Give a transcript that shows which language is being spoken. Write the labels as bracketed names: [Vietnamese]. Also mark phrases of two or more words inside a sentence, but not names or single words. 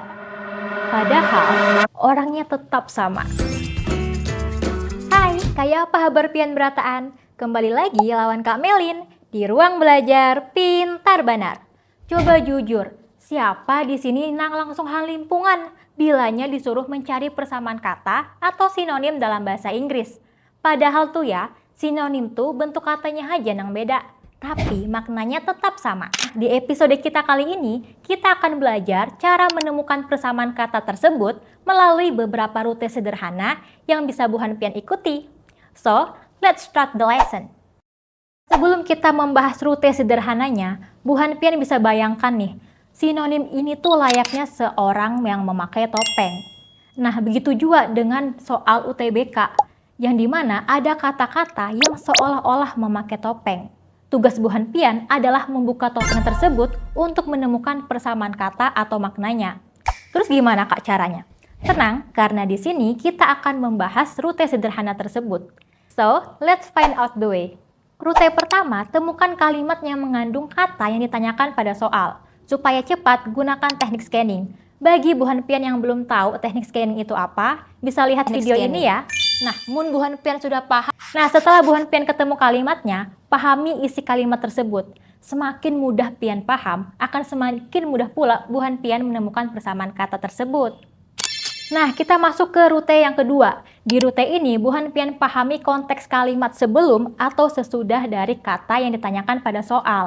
[Indonesian] Padahal orangnya tetap sama. [Banjar] Hai, kayak apa kabar pian berataan? Kembali lagi lawan Kak Melin di ruang belajar pintar banar. Coba jujur, siapa di sini nang langsung hal limpungan bilanya disuruh mencari persamaan kata atau sinonim dalam bahasa Inggris? Padahal tuh ya, sinonim tuh bentuk katanya aja nang beda, tapi maknanya tetap sama. [Indonesian] Di episode kita kali ini, kita akan belajar cara menemukan persamaan kata tersebut melalui beberapa rute sederhana yang bisa Buhan Pian ikuti. [English] So, let's start the lesson. [Indonesian] Sebelum kita membahas rute sederhananya, Buhan Pian bisa bayangkan nih, sinonim ini tuh layaknya seorang yang memakai topeng. Nah, begitu juga dengan soal UTBK, yang dimana ada kata-kata yang seolah-olah memakai topeng. Tugas Buhan Pian adalah membuka topeng tersebut untuk menemukan persamaan kata atau maknanya. Terus gimana Kak caranya? Tenang, karena di sini kita akan membahas rute sederhana tersebut. [English] So, let's find out the way. [Indonesian] Rute pertama, temukan kalimat yang mengandung kata yang ditanyakan pada soal. Supaya cepat, gunakan teknik scanning. Bagi Buhan Pian yang belum tahu teknik scanning itu apa, bisa lihat video ini ya. [Banjar] Nah, mun Buhan Pian sudah paham. [Indonesian] Nah, setelah Buhan Pian ketemu kalimatnya, pahami isi kalimat tersebut. Semakin mudah Pian paham, akan semakin mudah pula Buhan Pian menemukan persamaan kata tersebut. Nah, kita masuk ke rute yang kedua. Di rute ini, Buhan Pian pahami konteks kalimat sebelum atau sesudah dari kata yang ditanyakan pada soal.